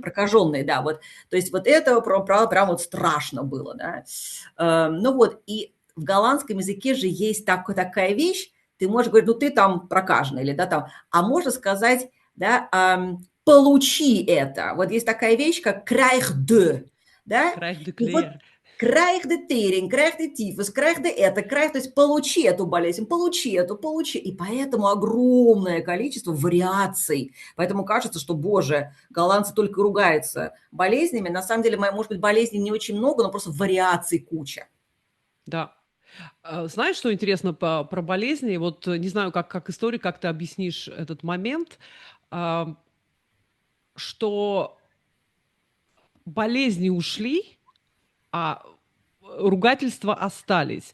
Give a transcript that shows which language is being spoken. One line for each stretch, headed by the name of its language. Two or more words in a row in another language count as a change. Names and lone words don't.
Russian: прокаженный, да, вот, то есть вот это прям вот страшно было, да. Ну вот, и в голландском языке же есть такая вещь, ты можешь говорить, ну ты там прокаженный, или да, там, а можно сказать, да, получи это. Вот есть такая вещь, как
Dutch: krijg de,
Russian: да,
Dutch: krijg de
Russian: и вот
Dutch: клеер. krijg de tering, krijg de tyfus, krijg de
Russian: это, krijg, то есть получи эту болезнь, получи эту, получи. И поэтому огромное количество вариаций. Поэтому кажется, что, боже, голландцы только ругаются болезнями. На самом деле, может быть, болезней не очень много, но просто вариаций куча. Да. Знаешь, что интересно про болезни? Вот не знаю, как историк, как ты объяснишь этот момент, а, что болезни ушли, а ругательства остались.